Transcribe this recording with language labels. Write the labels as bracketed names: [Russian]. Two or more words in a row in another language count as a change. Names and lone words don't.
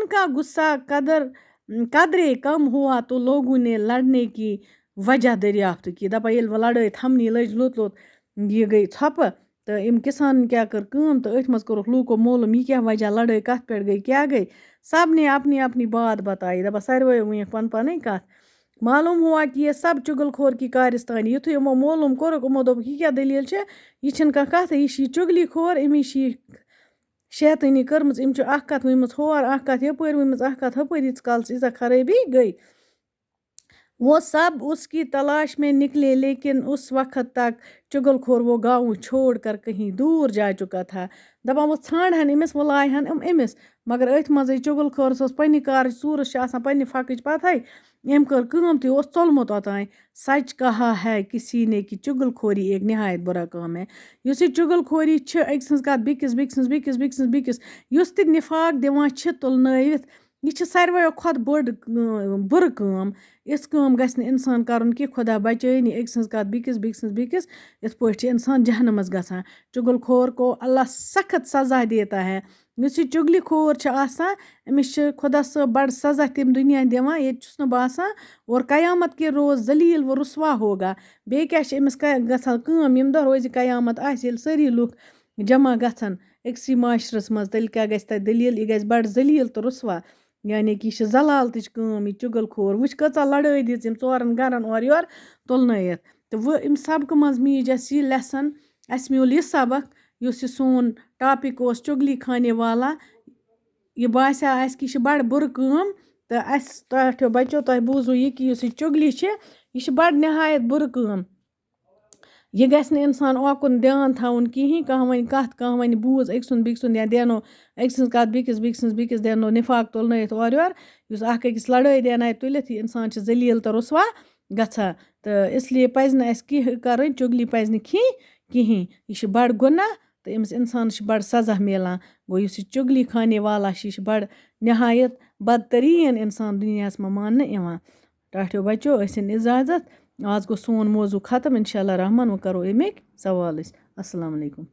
[Urdu] کا غصہ قدرے کم ہوا تو لوگوں نے لڑنے کی وجہ دریافت کی [Kashmiri] دپان ییٚلہِ وۄنۍ لڑٲے تھمنی لٔج لوٚت یہِ گٔے ژھۄپہٕ تہٕ أمۍ کسانن کیٛاہ کٔر کٲم تہٕ أتھۍ منٛز کوٚرُکھ لوٗکو معلوٗم یہِ کیٛاہ وجہ لڑٲے کَتھ پٮ۪ٹھ گٔے کیٛاہ گٔے [Urdu] سب نے اپنی اپنی بات بتائی [Kashmiri] دپان ساروٕیو ؤنِکھ پن پنٕنۍ کَتھ [Urdu] معلوم ہوا کہ یہ سب چُگل کھور کی کارستانی [Kashmiri] یُتھُے یِمو معلوٗم کوٚرُکھ یِمو دوٚپُکھ یہِ کیٛاہ دٔلیٖل چھِ یہِ چھِنہٕ کانٛہہ کَتھٕے یہِ چھِ یہِ چُگلی کھور أمِس چھِ یہِ شیطٲنی کٔرمٕژ أمۍ چھِ اکھ کَتھ ؤنمٕژ ہور اکھ کَتھ یَپٲرۍ ؤنمٕژ اکھ کَتھ ہُپٲرۍ ییٖتِس کالس ییٖژاہ خرٲبی گٔے [Urdu] وہ سب اس کی تلاش میں نکلے لیکن اس وقت تک چُگل کھور وہ گاؤں چھوڑ کر کہیں دور جا چکا تھا [Kashmiri] دپان وۄنۍ ژھانٛڈہن أمِس وۄنۍ لایہن أمِس مگر أتھۍ منٛزٕے چُگل کھورس اوس پننہِ کارٕچ ژوٗرس چھِ آسان پننہِ فَقٕچ پَتہٕے أمۍ کٔر کٲم تہٕ یہِ اوس ژوٚلمُت اوٚتانۍ [Urdu] سچ کہا ہے کسی نے کہ چُگل کھوری ایک نہایت بُرا کام ہے [Kashmiri] یُس یہِ چُگل کھوری چھِ أکۍ سٕنٛز کَتھ بیٚکِس یُس تہِ نفاق دِوان چھِ تُلنٲوِتھ یہِ چھِ ساروٕیو کھۄتہٕ بٔڑ بُرٕ کٲم یِژھ کٲم گژھِ نہٕ اِنسان کَرُن کہِ خۄدا بچٲیِنۍ أکۍ سٕنٛز کَتھ بیٚکِس یِتھ پٲٹھۍ چھِ اِنسان جہنمس گژھان [Urdu] چُگل کھور کو اللہ سخت سزا دیتا ہے [Kashmiri] یُس یہِ چُگلی کھور چھِ آسان أمِس چھِ خۄدا صٲب بَڑٕ سزا تَمہِ دُنیا دِوان ییٚتہِ چھُس نہٕ باسان [Urdu] اور قیامت کے روز ذلیٖل و رُسوا ہوگا. [Kashmiri] بیٚیہِ کیٛاہ چھِ أمِس گژھان کٲم ییٚمہِ دۄہ روزِ قیامت آسہِ ییٚلہِ سٲری لُکھ جمع گژھن أکسٕے معاشرس منٛز تیٚلہِ کیٛاہ گژھِ تَتہِ دٔلیٖل یہِ گژھِ بَڑٕ ذلیٖل تہٕ رُسوا یعنی کہِ یہِ چھِ زلالتٕچ کٲم یہِ چُگل کھور وٕچھ کۭژاہ لڑٲے دِژ یِم ژورَن گَرَن اورٕ یورٕ تُلنٲیِتھ تہٕ وۄنۍ اَمہِ سبقہٕ منٛز میٖج اَسہِ یہِ لیسن اَسہِ میوٗل یہِ سبق یُس یہِ سون ٹاپِک اوس چُگلی خانے والا یہِ باسیٛو اَسہِ کہِ یہِ چھِ بَڑٕ بُرٕ کٲم تہٕ اَسہِ ٹاٹھیو بَچو تۄہہِ بوٗزوٕ یہِ کہِ یُس یہِ چُگلی چھِ یہِ چھِ بَڑٕ نہایت بُرٕ کٲم یہِ گژھِ نہٕ اِنسان اوکُن دیان تھاوُن کِہیٖنۍ کانٛہہ وَنہِ کَتھ کانٛہہ وَنہِ بوٗز أکۍ سُنٛد بیٚکہِ سُنٛد یا دیانو أکۍ سٕنٛز کَتھ بیٚکِس سٕنٛز بیٚکِس دیانو نِفاق تُلنٲیِتھ اورٕ یورٕ یُس اَکھ أکِس لڑٲے دیانایہِ تُلِتھ یہِ اِنسان چھِ ذلیٖل تہٕ رُسوا گژھان تہٕ اِسلیے پَزِ نہٕ اَسہِ کینٛہہ کَرٕنۍ چُگلی پَزِ نہٕ کِہیٖنۍ یہِ چھِ بَڑٕ گُناہ تہٕ أمِس اِنسانَس چھِ بَڑٕ سزا میلان گوٚو یُس یہِ چُگلی خانے والا چھِ یہِ چھِ بَڑٕ نہایت بدتریٖن اِنسان دُنیاہَس منٛز ماننہٕ یِوان ٹاٹھیو بَچو ٲسِن اِجازت آز گوٚو سون موضوٗع ختم اِنشاء اللہ رحمان وۄنۍ کَرو اَمِکۍ سوال أسۍ اَسَلامُ علیکُم